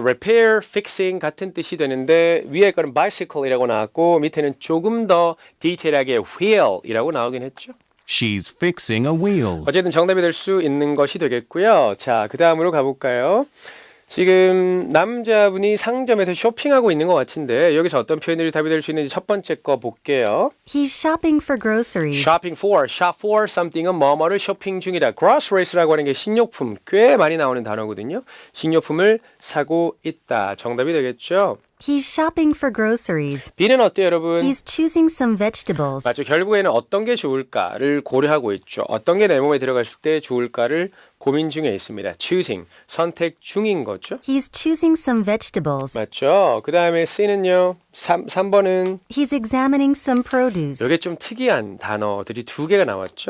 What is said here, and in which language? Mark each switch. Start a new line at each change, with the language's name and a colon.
Korean: repair, fixing 같은 뜻이 되는데 위에 거는 bicycle이라고 나왔고 밑에는 조금 더 디테일하게 wheel이라고 나오긴 했죠.
English: She's fixing a wheel.
Korean: 어쨌든 정답이 될 수 있는 것이 되겠고요. 자, 그 다음으로 가볼까요? 지금 남자분이 상점에서 쇼핑하고 있는 것 같은데 여기서 어떤 표현들이 답이 될 수 있는지 첫 번째 거 볼게요.
English: He's shopping for groceries. Shopping for, shop for something은
Korean: 뭐뭐를 쇼핑 중이다. Groceриes라고 하는 게 식료품, 꽤 많이 나오는 단어거든요. 식료품을 사고 있다. 정답이 되겠죠?
English: He's shopping for groceries.
Korean: B는 어때요, 여러분?
English: He's choosing some vegetables.
Korean: 맞죠. 결국에는 어떤 게 좋을까를 고려하고 있죠. 어떤 게 내 몸에 들어갔을 때 좋을까를 고민 중에 있습니다. choosing, 선택 중인 거죠.
English: He's choosing some vegetables.
Korean: 맞죠. 그 다음에 C는요. 3번은
English: He's examining some produce.
Korean: 이게 좀 특이한 단어들이 두 개가 나왔죠.